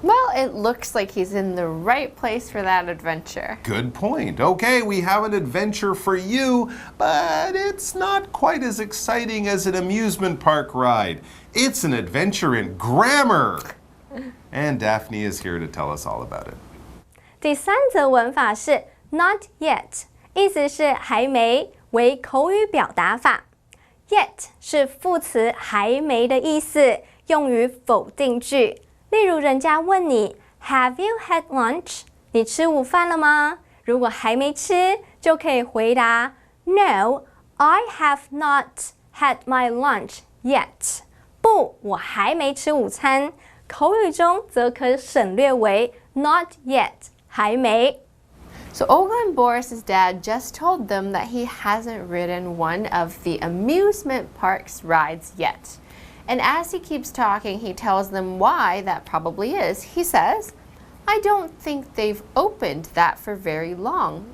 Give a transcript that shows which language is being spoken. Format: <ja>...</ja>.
<en>Well, it looks like he's in the right place for that adventure. Good point. Okay, we have an adventure for you, but it's not quite as exciting as an amusement park ride. It's an adventure in grammar. And Daphne is here to tell us all about it.</en> <zh>第3则文法是</zh> <en>not yet，</en> <zh>意思是还没，为口语表达法。 Yet 是副词还没的意思，用于否定句。例如，人家问你</zh> <en>Have you had lunch？</en> <zh>你吃午饭了吗？如果还没吃，就可以回答</zh> <en>No, I have not had my lunch yet。</en> <zh>不，我还没吃午餐。口语中则可省略为</zh> <en>not yet，</en> <zh>还没。</zh> <en>So Olga and Boris's dad just told them that he hasn't ridden one of the amusement park's rides yet. And as he keeps talking, he tells them why that probably is. He says, I don't think they've opened that for very long.</en>